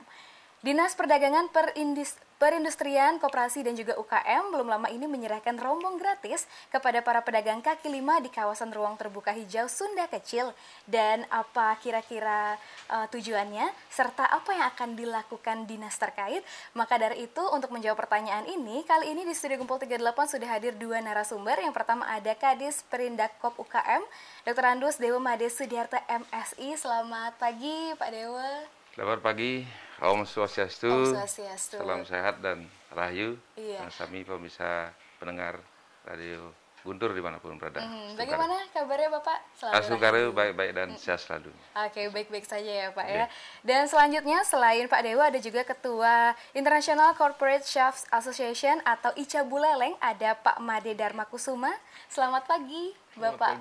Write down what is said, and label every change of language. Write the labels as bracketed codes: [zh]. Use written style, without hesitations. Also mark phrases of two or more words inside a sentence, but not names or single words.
[id] Dinas Perdagangan Perindustrian, Koperasi dan juga UKM belum lama ini menyerahkan rombong gratis kepada para pedagang kaki lima di kawasan ruang terbuka hijau Sunda Kecil. Dan apa kira-kira tujuannya serta apa yang akan dilakukan dinas terkait? Maka dari itu untuk menjawab pertanyaan ini, kali ini di Studio Gempol 38 sudah hadir dua narasumber. Yang pertama ada Kadis Perindakop UKM, Dr. Andus Dewa Made Sudiarta MSI. Selamat pagi Pak Dewa. Selamat pagi, [ban] Om Swastiastu, [id] salam sehat dan rahayu. Sami pemirsa pendengar radio Guntur dimanapun berada. Bagaimana kabarnya Bapak? Selalu baik-baik dan sehat selalu. Oke, baik-baik saja ya Pak ya. Dan selanjutnya selain Pak Dewa ada juga Ketua International Corporate Chefs Association atau ICA Buleleng, ada Pak Made Dharma Kusuma. Selamat pagi Bapak.